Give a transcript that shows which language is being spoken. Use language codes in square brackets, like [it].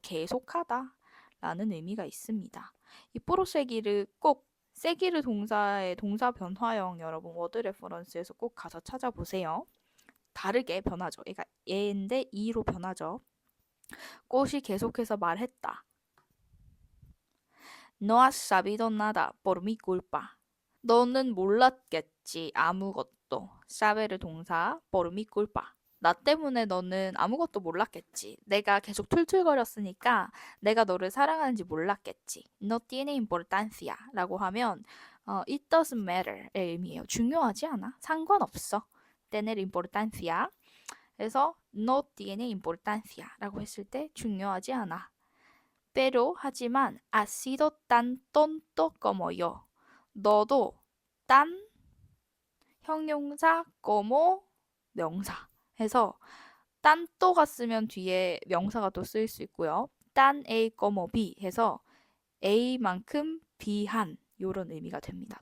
[ko] 계속하다 라는 의미가 있습니다. 이 proseguir을 꼭 세기르 동사의 동사 변화형 여러분 워드 레퍼런스에서 꼭 가서 찾아보세요. 다르게 변하죠. 그러니까 얘인데 이로 변하죠. 꽃이 계속해서 말했다. [es] No has sabido nada por mi culpa. [ko] 너는 몰랐겠지 아무것도. saber 동사 [es] por mi culpa. [ko] 나 때문에 너는 아무것도 몰랐겠지. 내가 계속 툴툴거렸으니까 내가 너를 사랑하는지 몰랐겠지. [es] No tiene importancia [ko] 라고 하면 [en] it doesn't matter [ko] 의 의미예요. 중요하지 않아. 상관없어. tener importancia. 그래서 [es] no tiene importancia [ko] 라고 했을 때 중요하지 않아. [es] pero [ko] 하지만 [es] has sido tan tonto como yo. [ko] 너도 딴 형용사 como 명사 해서 딴또가 쓰면 뒤에 명사가 또 쓰일 수 있고요. 딴 A como B 해서 A만큼 B한 이런 의미가 됩니다.